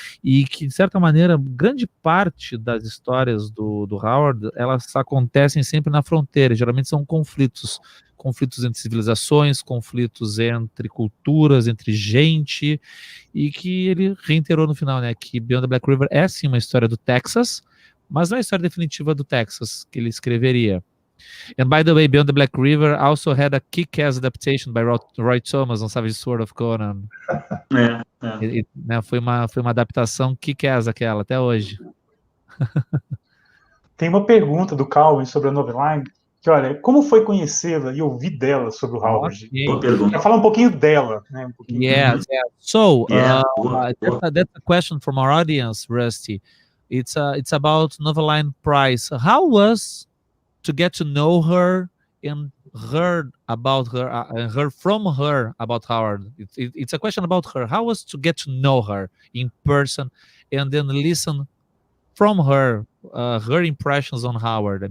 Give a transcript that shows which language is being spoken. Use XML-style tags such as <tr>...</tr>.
<pt>E que, de certa maneira, grande parte das histórias do Howard, elas acontecem sempre na fronteira, geralmente são conflitos entre civilizações, conflitos entre culturas, entre gente, e que ele reiterou no final, né, que Beyond the Black River é sim uma história do Texas, mas não é a história definitiva do Texas que ele escreveria.</pt> <en>And by the way, Beyond the Black River also had a kick-ass adaptation by Roy Thomas on Savage Sword of Conan.</en> <pt>Né, foi uma adaptação kick-ass aquela, até hoje. Tem uma pergunta do Calvin sobre a Noveline, que olha, como foi conhecê-la e ouvir dela sobre o Howard? Boa pergunta. Quer falar um pouquinho dela, né?</pt> <en>Yes. So, that's a question from our audience, Rusty. It's about Noveline Price. How was to get to know her and heard about her and heard from her about Howard? It's a question about her. How was to get to know her in person and then listen from her, her impressions on Howard?</en>